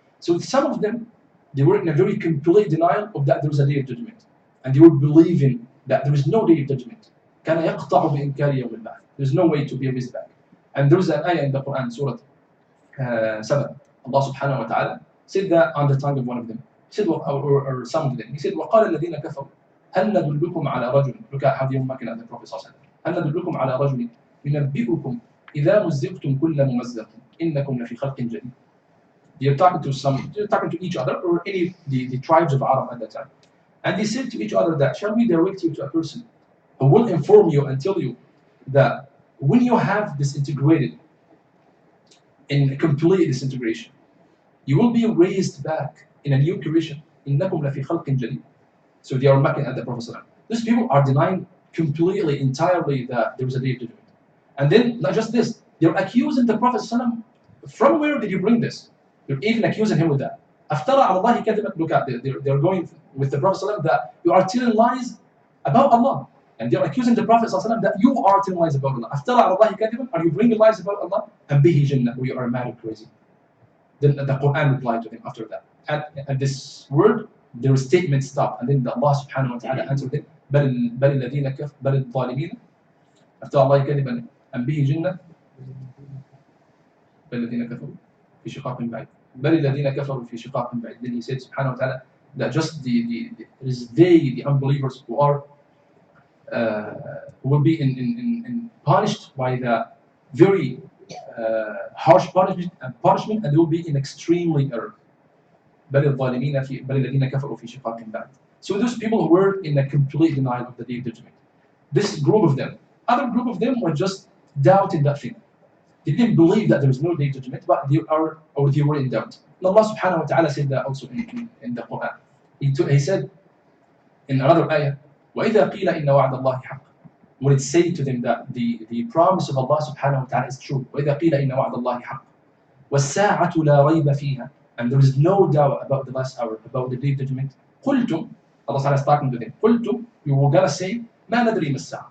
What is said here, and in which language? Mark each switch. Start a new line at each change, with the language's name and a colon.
English: So some of them, they were in a very complete denial of that there was a day of judgment. And they were believing that there is no day of judgment.
Arabic: كَانَ يَقْطَعُ بِإِنْكَارِ يَوْمِ الْبَعْثِ.
English: There's no way to be raised back. And there is an ayah in the Quran, Surah 7. Allah subhanahu wa ta'ala said that on the tongue of one of them. He said, or some of them. He said,
Arabic: وَقَالَ الَّذِينَ كَفَرُوا هَلْ نَدُلُّكُمْ عَلَى رَجُلٍ.
English: Look at how they were mocking at the Prophet sallallahu alaihi wasallam.
Arabic: هَلْ نَدُلُّكُمْ عَلَى رَجُلٍ يُنَبِّئُكُمْ إِذَا مُزِّقْتُمْ كُلَّ مُمَزَّقٍ إِنَّكُمْ لَفِي خَلْقٍ جَدِيدٍ.
English: They're talking to each other, or the tribes of Arab at that time. And they said to each other that, shall we direct you to a person who will inform you and tell you that when you have disintegrated in complete disintegration, you will be raised back in a new creation.
Arabic: إِنَّكُمْ لَفِي خَلْقٍ جَدِيدٍ.
English: So they are mocking at the Prophet ﷺ. These people are denying completely, entirely that there was a day of judgment. And then, not just this, they're accusing the Prophet ﷺ. From where did you bring this? They're even accusing him with that.
Arabic: أَفْتَرَى عَلَى اللَّهِ كَذِبًا.
English: Look at, they're going with the Prophet ﷺ that you are telling lies about Allah. And they're accusing the Prophet ﷺ that you are telling lies about Allah.
Arabic: أَفْتَرَى عَلَى اللَّهِ كَذِبًا.
English: Are you bringing lies about Allah? And bihi jinnah, we are mad or crazy. Then the Quran replied to them after that. At this word, their statement stopped. And then Allah subhanahu wa ta'ala answered them,
Arabic: بَلِ الَّذِينَ كَفْرُوا بَلِ الظَّالِمِينَ أَفْتَرَى عَلَى اللَّهِ كَذِبًا أَمْ بِهِ جِنَّةٌ بَلِ الَّذِينَ كَفَرُوا فِي شِقَاقٍ بَعِيدٍ بَلِ الَّذِينَ كَفَرُوا فِي شِقَاقٍ بَعِيدٍ.
English: Then he said subhanahu wa ta'ala that just the unbelievers who are who will be in punished by the very harsh punishment, and they will be in extremely error.
Arabic: بل الذين كفروا في شقاق بعيد.
English: So those people who were in a complete denial of the day of judgment. This group of them. Other group of them were just doubting that thing. They didn't believe that there was no day of judgment, but they were in doubt. And Allah subhanahu wa ta'ala said that also in the Quran. He said in another ayah,
Arabic: وَإِذَا قِيلَ إِنَّ وَعْدَ اللَّهِ حَقٌّ.
English: When it said to them that the promise of Allah subhanahu wa ta'ala is true.
Arabic: وَإِذَا قِيلَ إِنَّ وَعْدَ اللَّهِ حَقٌّ وَالسَّاعَةُ لَا رَيْبَ فِيهَا.
English: And there is no doubt about the last hour, about the day of judgment.
Arabic: قُلْتُمْ,
English: Allah Ta'ala is talking to them.
Arabic: قُلْتُمْ,
English: you were gonna say,
Arabic: مَا نَدْرِي مَا السَّاعَةُ.